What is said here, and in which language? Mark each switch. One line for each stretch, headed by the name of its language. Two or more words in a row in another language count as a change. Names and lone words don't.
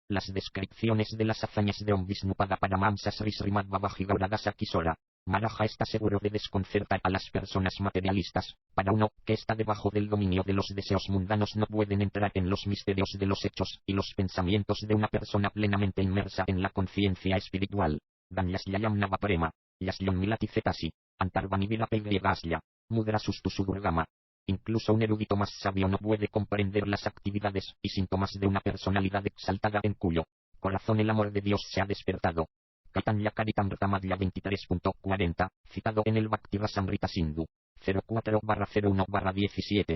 Spanish: Las descripciones de las hazañas de Om Vishnupada Paramahamsa Sri Srimad Babaji Gauradasa Kishora Maharaja está seguro de desconcertar a las personas materialistas. Para uno que está debajo del dominio de los deseos mundanos no pueden entrar en los misterios de los hechos y los pensamientos de una persona plenamente inmersa en la conciencia espiritual.
Sanskrit: धन् यस्यायम् नवप्रेम, यस्योन् मिलति चेतसि, अन्तर्वाणि विल पेग्रेगस्य, मुद्रा सुस्तुसुदुर्गम.
Spanish: Incluso un erudito más sabio no puede comprender las actividades y síntomas de una personalidad exaltada en cuyo corazón el amor de Dios se ha despertado. Caitanya Caritamrta 23.40, citado en el Bhakti Rasamrita Sindhu, 04/01/17.